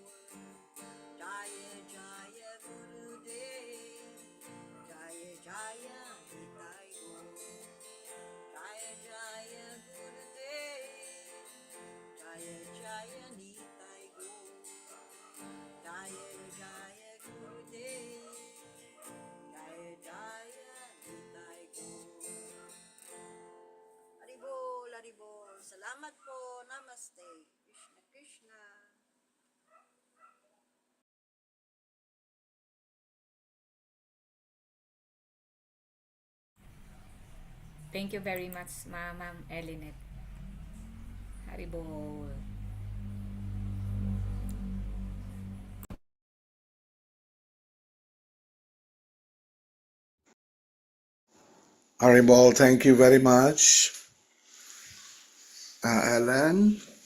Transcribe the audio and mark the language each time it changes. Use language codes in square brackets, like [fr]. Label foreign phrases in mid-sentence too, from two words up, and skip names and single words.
[sa] Jaya Jaya Gurudev, Jaya Jaya Nitai Gaur, Jaya Jaya Gurudev, Jaya Jaya Nitai Gaur, Jaya Jaya Gurudev, Jaya Jaya Nitai Gaur. [bn] Haribol, Haribol. [tl] Salamat po. Namaste. [sa] Krishna Krishna. [en] Thank you very much, Ma'am Elinet. [bn] Haribol. Haribol, [en] thank you very much, Alan.